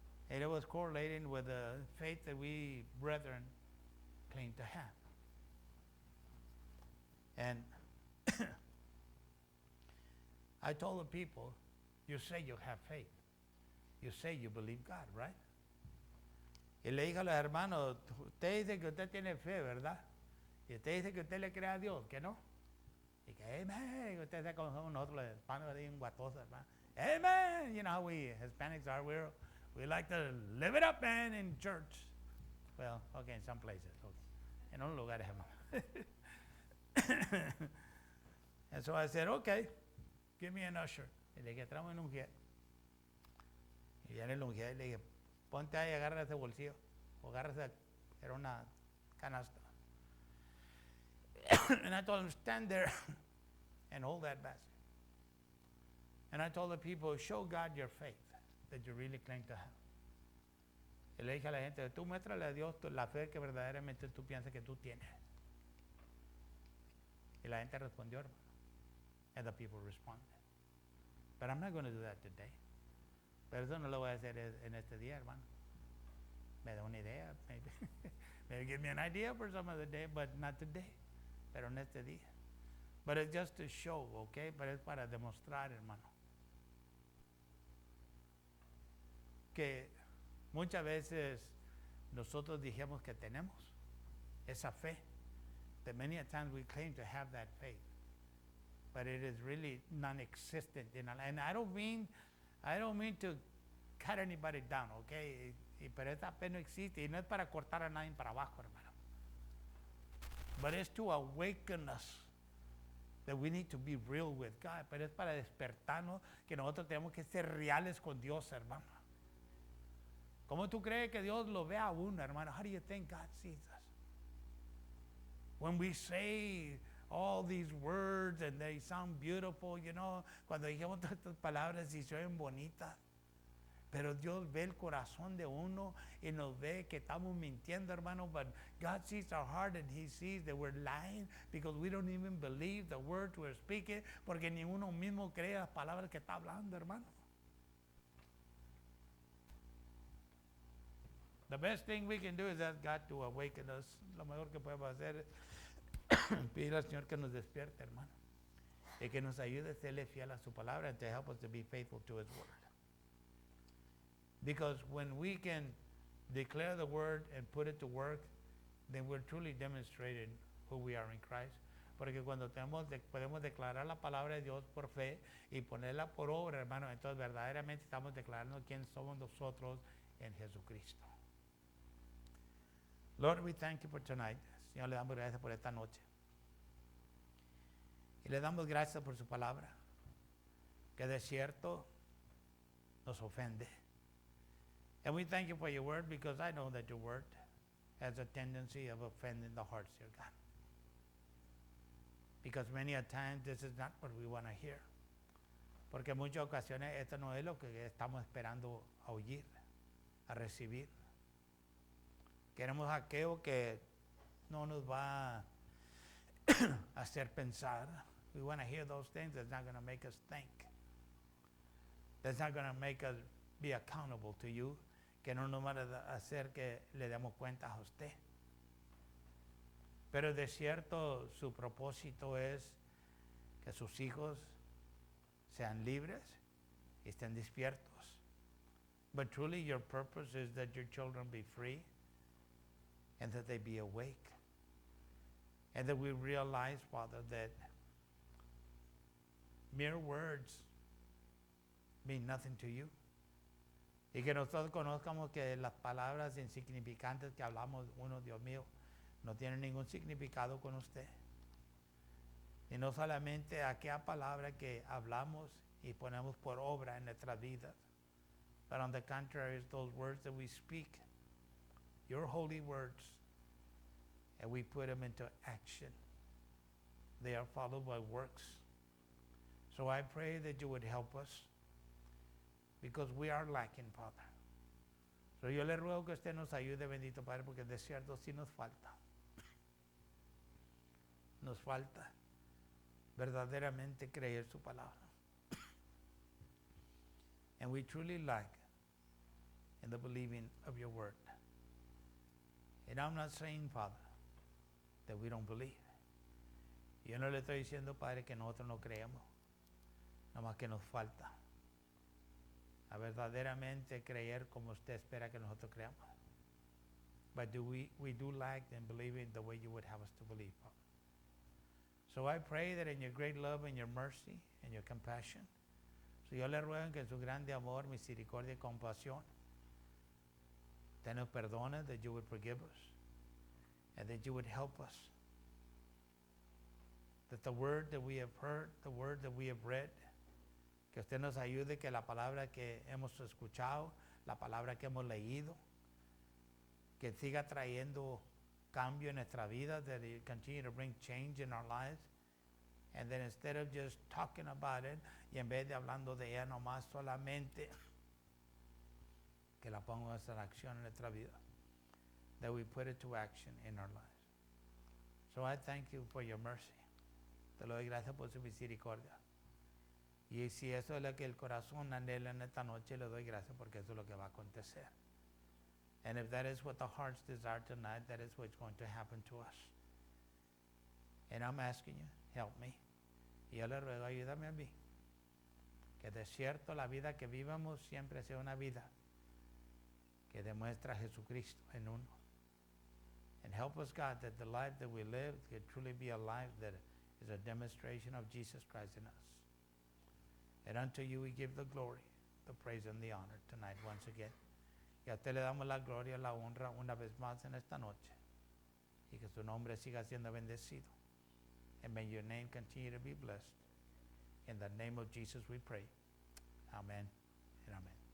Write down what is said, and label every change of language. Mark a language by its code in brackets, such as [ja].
[en] And it was correlating with the faith that we brethren claim to have. And I told the people, you say you have faith. You say you believe God, right? [es] Y le dije a los hermanos, usted dice que usted tiene fe, ¿verdad? Y usted dice que usted le cree a Dios, ¿que no? Y que, amen. Usted sabe cómo somos nosotros los hispanos, bien guatosos, hermano. [en] Amen. You know how we Hispanics are. We like to live it up, man, in church. Well, okay, in some places. Okay. [es] En un lugar, hermano. [en] And so I said, okay, give me an usher. [es] Y le dije, tráeme un ungier. Y viene el ungier y le dije, ponte ahí, agarra ese bolsillo. O agarra esa, era una canasta. [en] And I told him, stand there and hold that basket. And I told the people, show God your faith that you really claim to have. [es] Y le dije a la gente, tú muéstrale a Dios la fe que verdaderamente tú piensas que tú tienes. Y la gente respondió, hermano. [en] And the people responded. But I'm not going to do that today. [es] Pero eso no lo voy a hacer en este día, hermano. Me da una idea, maybe. [en] Maybe give me an idea for some other day, but not today. [es] Pero en este día. [en] But it's just to show, okay? [es] Pero es para demostrar, hermano, que muchas veces nosotros dijimos que tenemos esa fe. [en] That many a times we claim to have that faith, but it is really non-existent. And I don't mean to cut anybody down, okay? [es] Pero esa fe no existe y no es para cortar a nadie para abajo, hermano. [en] But it's to awaken us that we need to be real with God. [es] Pero es para despertarnos que nosotros tenemos que ser reales con Dios, hermano. ¿Cómo tú crees que Dios lo ve a uno, hermano? [en] How do you think God sees us? When we say all these words and they sound beautiful, you know, [es] cuando dijimos todas estas palabras y se oyen bonitas, pero Dios ve el corazón de uno y nos ve que estamos mintiendo, hermano. [en] But God sees our heart and He sees that we're lying because we don't even believe the words we're speaking, [es] porque ni uno mismo cree las palabras que está hablando, hermano. [en] The best thing we can do is ask God to awaken us. [es] Lo mejor que podemos hacer es pedir al Señor que nos despierte, hermano, y que nos ayude a serle fiel a su palabra [en] and to help us to be faithful to His word. Because when we can declare the word and put it to work, then we're truly demonstrating who we are in Christ. [es] Porque cuando podemos declarar la palabra de Dios por fe y ponerla por obra, hermano, entonces verdaderamente estamos declarando quién somos nosotros en Jesucristo. [en] Lord, we thank you for tonight. [es] Señor, le damos gracias por esta noche. Y le damos gracias por su palabra, que de cierto nos ofende. [en] And we thank you for your word, because I know that your word has a tendency of offending the hearts, dear God. Because many a time this is not what we want to hear. [es] Porque en muchas ocasiones esto no es lo que estamos esperando a oír, a recibir. Queremos aquello que no nos va a hacer pensar. [en] We want to hear those things that's not going to make us think. That's not going to make us be accountable to you. [es] que no nos va a hacer que le demos cuenta a usted. Pero de cierto su propósito es que sus hijos sean libres y estén despiertos. [en] But truly your purpose is that your children be free and that they be awake. And that we realize, Father, that mere words mean nothing to you. [es] Y que nosotros conozcamos que las palabras insignificantes que hablamos, uno, Dios mío, no tienen ningún significado con usted. Y no solamente aquella palabra que hablamos y ponemos por obra en nuestras vidas, [en] but on the contrary, those words that we speak, your holy words, and we put them into action. They are followed by works. So I pray that you would help us, because we are lacking, Father. [es] So yo le ruego que usted nos ayude, bendito Padre, porque de cierto sí nos falta. Nos falta verdaderamente creer su palabra. [en] And we truly lack in the believing of your word. And I'm not saying, Father, that we don't believe. [es] Yo no le estoy diciendo, Padre, que nosotros no creemos, nomás que nos falta a verdaderamente creer como usted espera que nosotros creamos. [en] But we do lack in believing the way you would have us to believe, Father. So I pray that in your great love and your mercy and your compassion, [es] so yo le ruego que en su grande amor, misericordia y compasión, usted nos perdone, [en] that you would forgive us, and that you would help us. That the word that we have heard, the word that we have read, [es] que usted nos ayude, que la palabra que hemos escuchado, la palabra que hemos leído, que siga trayendo cambio en nuestra vida, [en] that it continue to bring change in our lives, and then instead of just talking about it, [es] y en vez de hablando de ella nomás solamente, que la pongamos en acción en nuestra vida, [en] that we put it to action in our lives. So I thank you for your mercy. [es] Te lo doy gracias por su misericordia. Y si eso es lo que el corazón anhela en esta noche, le doy gracias porque eso es lo que va a acontecer. [en] And if that is what the hearts desire tonight, that is what's going to happen to us. And I'm asking you, help me. [es] Y yo le ruego, ayúdame a mí. Que de cierto la vida que vivamos siempre sea una vida que demuestra a Jesucristo en uno. [en] And help us, God, that the life that we live can truly be a life that is a demonstration of Jesus Christ in us. And unto you we give the glory, the praise, and the honor tonight once again. [es] Y a usted le damos la gloria y la honra una vez más en esta noche. Y que su nombre siga siendo bendecido. [en] And may your name continue to be blessed. In the name of Jesus we pray. Amen and amen.